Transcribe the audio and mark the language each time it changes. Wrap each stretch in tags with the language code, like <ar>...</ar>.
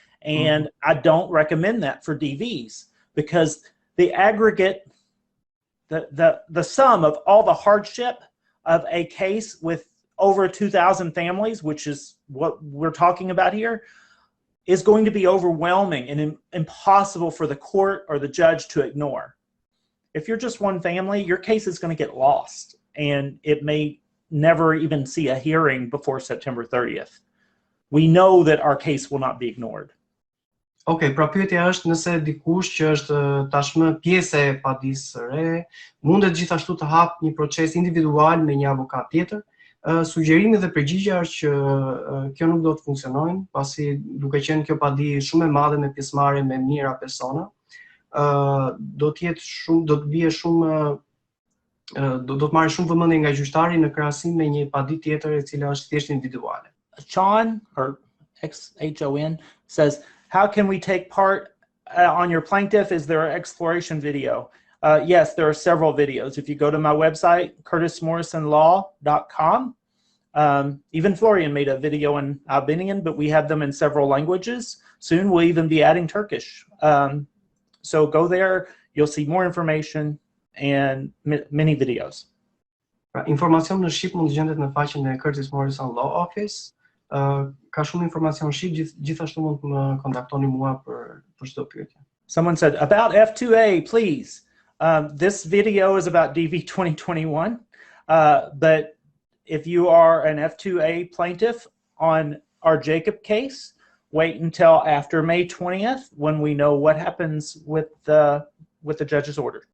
<en>And I don't recommend that for DVs, because the aggregate, the sum of all the hardship of a case with over 2,000 families, which is what we're talking about here, is going to be overwhelming and impossible for the court or the judge to ignore. If you're just one family, your case is going to get lost, and it may never even see a hearing before September 30th. We know that our case will not be ignored.</en> <sq>Okay, pra pyetja është nëse dikush që është tashmë pjesë e padisë së re, mundet gjithashtu të hap një proces individual me një avokat tjetër. Sugjerimi dhe përgjigjja është që kjo nuk do të funksionojnë, pasi duke qenë kjo padi shumë e madhe me pjesëmarrje me mijëra persona, do të bie shumë do të marrë shumë vëmendje nga gjyqtari në krahasim me një padi tjetër e cila është thjesht individuale.</sq> <en>Sean, or XHON, says, how can we take part on your plaintiff? Is there an exploration video? Yes, there are several videos. If you go to my website, curtismorrisonlaw.com, even Florian made a video in Albanian, but we have them in several languages. Soon we'll even be adding Turkish. So go there, you'll see more information and many videos.</en> <sq>Pra, informacion në shqip mund të gjendet në faqen e Curtis Morrison Law Office. Ka shumë informacion shqip, gjithashtu mund të më kontaktoni mua për çdo pyetje.</sq> <en>Someone said, about F2A, please. This video is about DV 2021, but if you are an F2A plaintiff on our Jacob case, wait until after May 20th when we know what happens with the judge's order.</en>